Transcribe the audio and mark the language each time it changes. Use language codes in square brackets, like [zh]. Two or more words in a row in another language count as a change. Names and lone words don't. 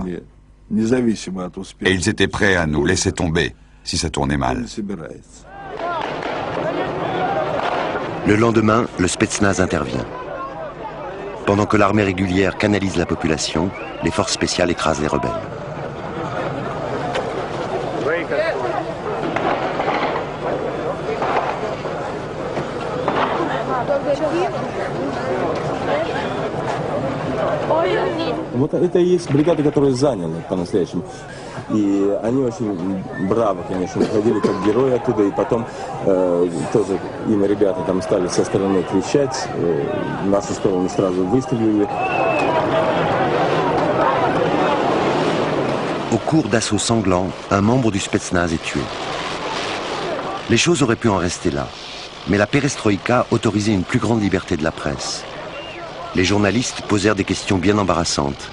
[fr] Et ils étaient prêts à nous laisser tomber si ça tournait mal. Le lendemain, le Spetsnaz intervient. Pendant que l'armée régulière canalise la population, les forces spéciales écrasent les rebelles. [ru] Вот это и есть бригада, которая заняла по-настоящему. И они очень браво, конечно, выходили как герои оттуда, и потом тоже им ребята там стали со стороны кричать, в нашу сторону сразу выстрелили. [fr] Au cours d'assauts sanglants, un membre du Spetsnaz est tué. Les choses auraient pu en rester là, mais la perestroïka autorisait une plus grande liberté de la presse. Les journalistes posèrent des questions bien embarrassantes.